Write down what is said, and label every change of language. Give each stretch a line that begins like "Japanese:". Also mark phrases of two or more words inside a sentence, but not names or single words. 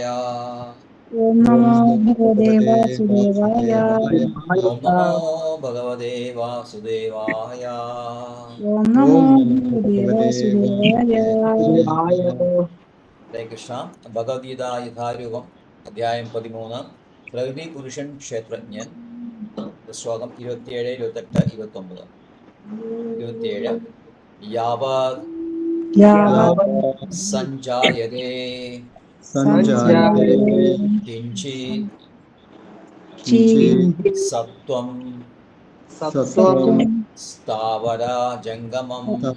Sanskrit: नमो भगवते वासुदेवाय। ओम नमो भगवते वासुदेवाय। ओम नमो भगवते वासुदेवाय। हरे कृष्ण।
Malayalam: भगवद्गीता यथारूपम अध्याയം 13 പ്രകൃതി പുരുഷൻ ക്ഷേത്രജ്ഞൻ. ശ്ലോകം 27, 28, 29.
Sanskrit: 27 यावत् संजायते किंचित् सत्वं स्थावर जंगमम्